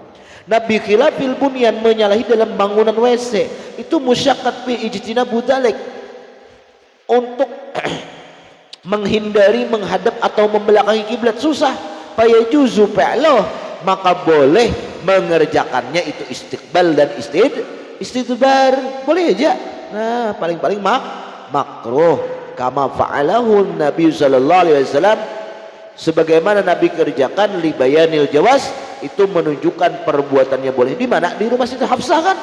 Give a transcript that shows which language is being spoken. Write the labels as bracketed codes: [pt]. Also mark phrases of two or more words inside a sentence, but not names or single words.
[id] Nabi [ar] خلاف البنيان [id] menyalahi dalam bangunan WC itu [ar] مشقة في اجتناب ذلك, [id] untuk menghindari menghadap atau membelakangi kiblat susah. [ar] فيجوز فعله, [id] maka boleh mengerjakannya itu istiqbal dan istidbar, boleh aja. Nah, paling-paling makruh [ar] كما فعله النبي صلى الله عليه وسلم, [id] sebagaimana Nabi kerjakan [ar] لبيان الجواز, [id] itu menunjukkan perbuatannya boleh. Di mana? Di rumah Siti Hafsah kan.